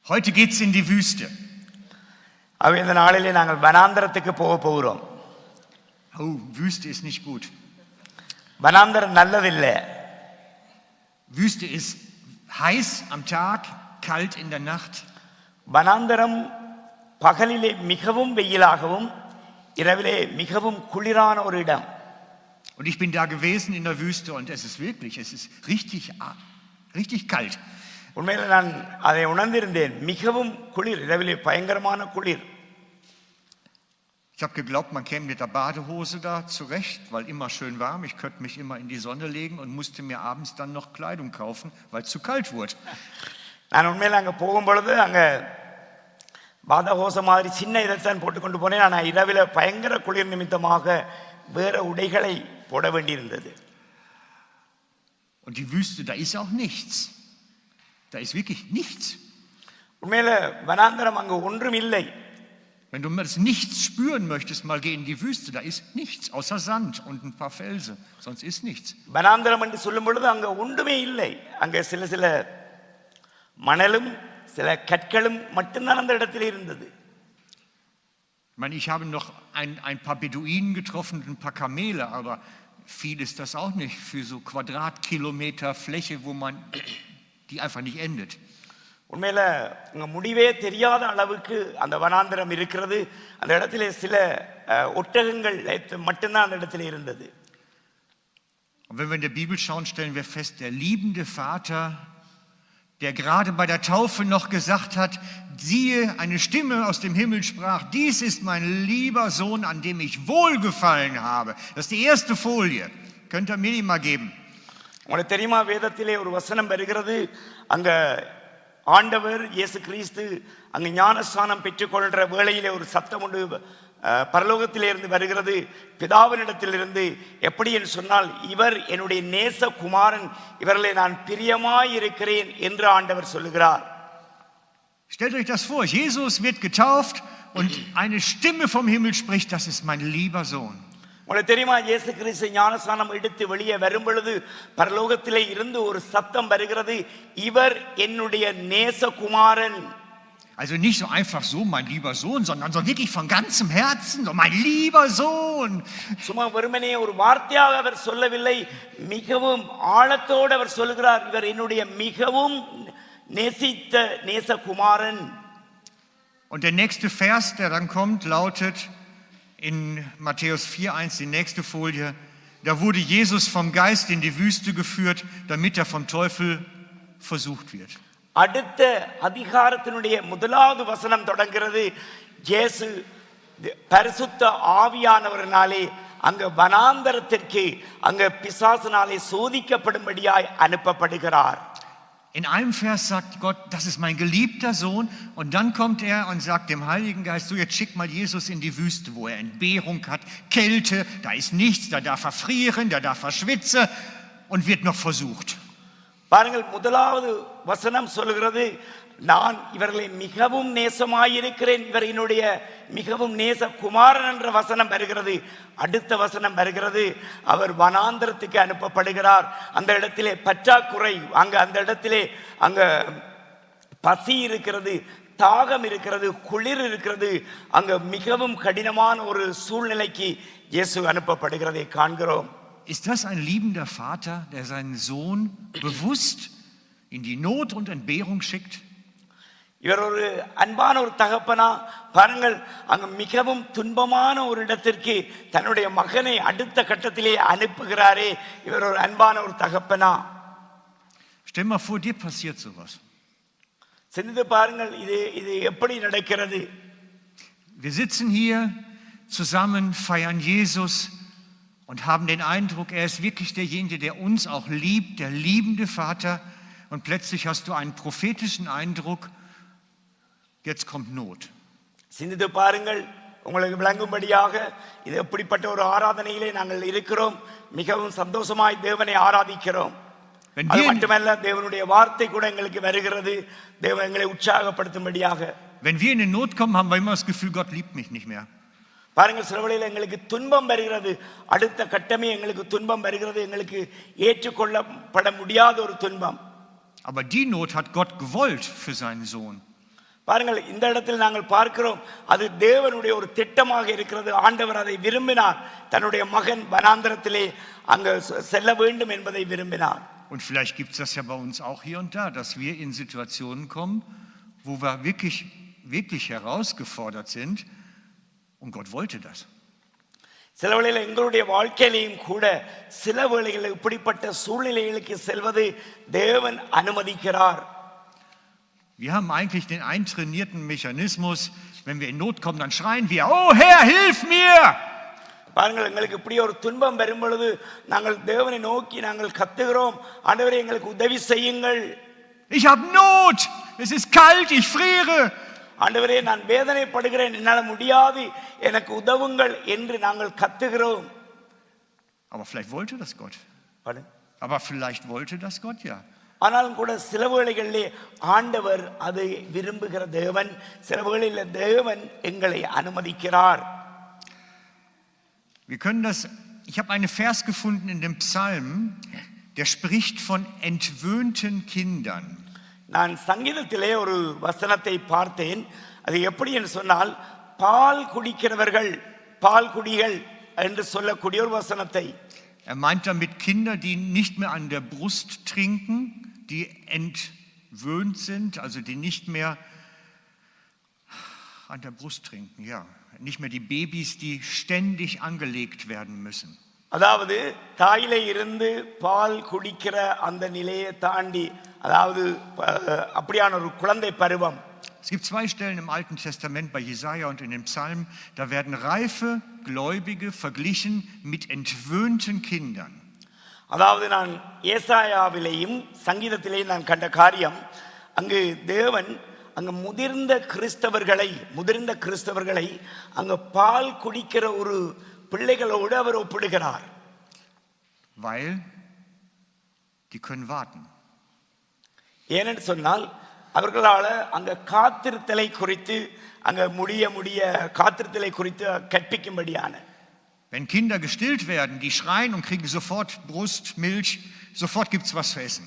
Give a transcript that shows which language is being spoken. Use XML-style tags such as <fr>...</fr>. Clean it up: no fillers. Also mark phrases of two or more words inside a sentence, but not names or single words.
<de>Heute geht's in die Wüste.</de> <ta>Aber இந்த நாளிலே நாங்கள் வனாந்தரத்துக்கு போக போகிறோம்.</ta> <de>Oh, Wüste ist nicht gut.</de> <ta>வனாந்தரம் நல்லதில்லை.</ta> <de>Wüste ist heiß am Tag, kalt in der Nacht.</de> <ta>வனாந்தரம் பகலிலே மிகவும் வெயிலாகவும் இரவிலே மிகவும் குளிரான ஒரு இடம்.</ta> <de>Und ich bin da gewesen in der Wüste und es ist richtig kalt.</de> <ta>உண்மையில நான் அதை உணர்ந்திருந்தேன். மிகவும் குளிர், இரவிலே பயங்கரமான குளிர்.</ta> <de>Ich habe geglaubt, man käme mit der Badehose da zurecht, weil immer schön warm. Ich könnte mich immer in die Sonne legen und musste mir abends dann noch Kleidung kaufen, weil es zu kalt wurde.</de> <ta>நான் உண்மையில அங்கே போகும்பொழுது அங்கே பாதஹோச மாதிரி சின்ன இதைத்தான் போட்டுக்கொண்டு போனேன். ஆனால் இரவில் பயங்கர குளிர் நிமித்தமாக வேற உடைகளை போட வேண்டியிருந்தது.</ta> <de>Und die Wüste, da ist auch nichts. Da ist wirklich nichts.</de> <ta>உண்மையில வனாந்தரம் அங்கே ஒன்றும் இல்லை.</ta> <de>Wenn du das Nichts spüren möchtest, mal geh in die Wüste. Da ist nichts außer Sand und ein paar Felsen. Sonst ist nichts.</de> <ta>வனாந்தரம் என்று சொல்லும் பொழுது அங்கே ஒன்றுமே இல்லை. அங்கே சில மணலும் சில கற்களும் மட்டும்தான் அந்த இடத்தில் இருந்தது.</ta> <de>Ich habe noch ein paar Beduinen getroffen und ein paar Kamele, aber viel ist das auch nicht für so Quadratkilometer Fläche, wo man die einfach nicht endet.</de> <ta>உண்மையில அங்கே முடிவே தெரியாத அளவுக்கு அந்த வனாந்தரம் இருக்கிறது. அந்த இடத்துல சில ஒட்டகங்கள் மட்டும்தான் அந்த இடத்துல இருந்தது.</ta> <de>Und wenn wir in der Bibel schauen, stellen wir fest, der liebende Vater, der gerade bei der Taufe noch gesagt hat, siehe, eine Stimme aus dem Himmel sprach, dies ist mein lieber Sohn, an dem ich wohlgefallen habe. Das ist die erste Folie. Könnt ihr mir die mal geben?</de> <ta>உங்களுக்கு தெரியுமா, வேதத்திலே ஒரு வசனம் வருகிறது. அங்க ஆண்டவர் இயேசு கிறிஸ்து அங்கு ஞானஸ்நானம் பெற்றுக்கொள்கிற வேளையிலே ஒரு சத்தம் உண்டு பரலோகத்திலே இருந்து வருகிறது, பிதாவினிடத்திலிருந்து. எப்படி என்று சொன்னால், இவர் என்னுடைய நேச குமாரன், இவர்களை நான் பிரியமாய் இருக்கிறேன் என்று ஆண்டவர் சொல்லுகிறார்.</ta> <de>Stellt euch das vor, Jesus wird getauft und eine Stimme vom Himmel spricht, das ist mein lieber Sohn.</de> <ta>உங்களுக்கு தெரியுமா, இயேசு கிறிஸ்து ஞானஸ்நானம் எடுத்து வெளியே வரும் பொழுது பரலோகத்திலே இருந்து ஒரு சத்தம் வருகிறது, இவர் என்னுடைய நேச குமாரன்.</ta> <de>Also nicht so einfach so, mein lieber Sohn, sondern so wirklich von ganzem Herzen, so mein lieber Sohn.</de> <ta>சும்மா வெறுமனே ஒரு வார்த்தையாக அவர் சொல்லவில்லை, மிகவும் ஆழத்தோடு அவர் சொல்லுகிறார், இவர் என்னுடைய மிகவும் நேசித்த நேசகுமாரன்.</ta> <de>Und der nächste Vers, der dann kommt, lautet in Matthäus 4,1, die nächste Folie, da wurde Jesus vom Geist in die Wüste geführt, damit er vom Teufel versucht wird.</de> <ta>அடுத்த அதிகாரத்தினுடைய முதலாவது வசனம் தொடங்கிறது, இயேசு பரிசுத்த ஆவியானவரினாலே அங்க வனாந்தரத்திற்கு அங்க பிசாசினாலே சோதிக்கப்படும்படியாய் அனுப்பப்படுகிறார். In einem Vers sagt Gott, das ist mein geliebter Sohn, und dann kommt er und sagt dem Heiligen Geist, so jetzt schick mal Jesus in die Wüste, wo er Entbehrung hat, Kälte, da ist nichts, da darf er frieren, da darf er schwitzen und wird noch versucht. பாருங்கள், முதலாவது வசனம் சொல்லுகிறது, நான் இவர்களை மிகவும் நேசமாயிருக்கிறேன், இவர் என்னுடைய மிகவும் நேச குமாரன் என்ற வசனம் வருகிறது. அடுத்த வசனம் வருகிறது, அவர் வனாந்தரத்துக்கு அனுப்பப்படுகிறார். அந்த இடத்திலே பற்றாக்குறை, அந்த இடத்திலே அங்க பசி இருக்கிறது, தாகம் இருக்கிறது, குளிர் இருக்கிறது. அங்க மிகவும் கடினமான ஒரு சூழ்நிலைக்கு இயேசு அனுப்பப்படுகிறதை காண்கிறோம்.</ta> <de>Ist das ein liebender Vater, der seinen Sohn bewusst in die Not und Entbehrung schickt?</de> <ta>இவர் ஒரு அன்பான ஒரு தகப்பனா? பாருங்கள், அங்கு மிகவும் துன்பமான ஒரு இடத்திற்கு தன்னுடைய மகனை அடுத்த கட்டத்திலே அனுப்புகிறாரே, இவர் ஒரு அன்பான ஒரு தகப்பனா?</ta> <de>Stell mal vor, dir passiert sowas.</de> <ta>சிந்தித்து பாருங்கள், இது எப்படி நடக்கிறது?</ta> <de>Wir sitzen hier zusammen, feiern Jesus und haben den Eindruck, er ist wirklich derjenige, der uns auch liebt, der liebende Vater. Und plötzlich hast du einen prophetischen Eindruck, jetzt kommt Not.</de> <ta>சிந்தித்து பாருங்கள், உங்களுக்கு விளங்கும்படியாக இது எப்படிப்பட்ட ஒரு ஆராதனையிலே நாங்கள் இருக்கிறோம். மிகவும் சந்தோஷமாய் தேவனை ஆராதிக்கிறோம். அது மட்டுமல்ல, தேவனுடைய வார்த்தை கூட எங்களுக்கு வருகிறது, தேவன் எங்களை உற்சாகப்படுத்தும்படியாக.</ta> <de>Wenn wir in die Not kommen, haben wir immer das Gefühl, Gott liebt mich nicht mehr.</de> <ta>பாருங்கள், சில வேளையில் எங்களுக்கு துன்பம் வருகிறது, அடுத்த கட்டமே எங்களுக்கு துன்பம் வருகிறது, எங்களுக்கு ஏற்றுக்கொள்ளப்பட முடியாத ஒரு துன்பம்.</ta> <de>Aber die Not hat Gott gewollt für seinen Sohn.</de> <ta>பாருங்கள், இந்த இடத்தில் நாங்கள் பார்க்கிறோம், அது தேவனுடைய ஒரு திட்டமாக இருக்கிறது. ஆண்டவர் அதை விரும்பினார். தன்னுடைய மகன் வனாந்தரத்திலே அங்கு செல்ல வேண்டும் என்பதை விரும்பினார்.</ta> <de>Und vielleicht gibt es das ja bei uns auch hier und da, dass wir in Situationen kommen, wo wir wirklich herausgefordert sind und Gott wollte das.</de> <ta>சில வேளையில் எங்களுடைய வாழ்க்கையிலையும் கூட சில வேளைகளில் இப்படிப்பட்ட சூழ்நிலைகளுக்கு செல்வது தேவன் அனுமதிக்கிறார்.</ta> <de>Wir haben eigentlich den eintrainierten Mechanismus, wenn wir in Not kommen, dann schreien wir, oh Herr, hilf mir!</de> <ta>பாருங்கள், எங்களுக்கு இப்படி ஒரு துன்பம் வரும் பொழுது நாங்கள் தேவனை நோக்கி நாங்கள் கத்துகிறோம், ஆண்டவரே எங்களுக்கு உதவி செய்யுங்கள்.</ta> <de>Ich habe Not, es ist kalt, ich friere.</de> <ta>ஆண்டவரே, நான் வேதனைப்படுகிறேன், என்னால் முடியாது, எனக்கு உதவுங்கள் என்று நாங்கள் கத்துகிறோம்.</ta> <de>Aber vielleicht wollte das Gott.</de> <ta>பாருங்க.</ta> <de>Aber vielleicht wollte das Gott, ja.</de> <ta>ஆனாலும் கூட சில வேளைகளிலே ஆண்டவர் அதை விரும்புகிற தேவன், சில வேளையில் தேவன் எங்களை அனுமதிக்கிறார்.</ta> <de>Wir können das, ich habe einen Vers gefunden in dem Psalm, der spricht von entwöhnten Kindern.</de> <ta>நான் சங்கீதத்திலே ஒரு வசனத்தை பார்த்தேன். அது எப்படி என்று சொன்னால், பால் குடிக்கிறவர்கள், பால் குடிகள் என்று சொல்லக்கூடிய ஒரு வசனத்தை.</ta> <de>Er meint damit Kinder, die nicht mehr an der Brust trinken, die entwöhnt sind, also die nicht mehr an der Brust trinken, ja. Nicht mehr die Babys, die ständig angelegt werden müssen.</de> <ta>அதாவது தாயிலே இருந்து பால் குடிக்கிற அந்த நிலையை தாண்டி, அதாவது அப்படியான ஒரு குழந்தை பருவம்.</ta> <de>Es gibt zwei Stellen im Alten Testament bei Jesaja und in den Psalmen, da werden reife Gläubige verglichen mit entwöhnten Kindern.</de> <ta>அதாவது நான் ஏசாயாவிலேயும் சங்கீதத்திலேயும் நான் கண்ட காரியம், அங்கு தேவன் அங்கு முதிர்ந்த கிறிஸ்தவர்களை அங்கு பால் குடிக்கிற ஒரு பிள்ளைகளோடு அவர் ஒப்பிடுகிறார். Weil die können warten. ஏனென்று சொன்னால், அவர்களால் அங்க காத்திருத்தலை குறித்து, அங்க முடிய காத்திருத்தலை குறித்து கற்பிக்கும்படியான.</ta> <de>Wenn Kinder gestillt werden, die schreien und kriegen sofort Brust, Milch, sofort gibt's was zu essen.</de>